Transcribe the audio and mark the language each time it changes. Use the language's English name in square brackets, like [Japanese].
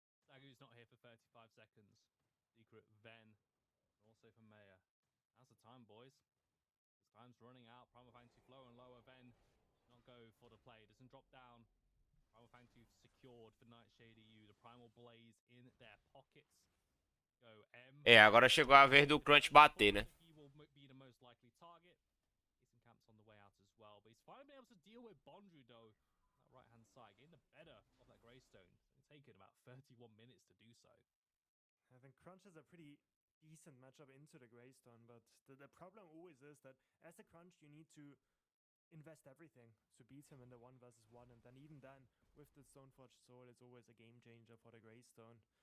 [English] Sagu's not here for 35 seconds. Secret, Ven, and also for Maya. How's the time, boys? This time's running out. Primal Fangtooth lower and lower. Ven not go for the play. Doesn't drop down. Primal Fangtooth secured for NightShadeU. The Primal Blaze in their pockets. Go M. [Portuguese] É, agora chegou a vez do Crunch bater, né? [English] He will be the most likely target. Some camps on the way out as well, but he's finally been able to deal with Bondru though. That right hand side, getting the better of that Greystone. It's taken about 31 minutes to do so. I think Crunch is a pretty decent matchup into the Greystone, but the problem always is that as a Crunch you need to invest everything to beat him in the 1 versus 1, and then even then with the Stoneforged Sword it's always a game changer for the Greystone.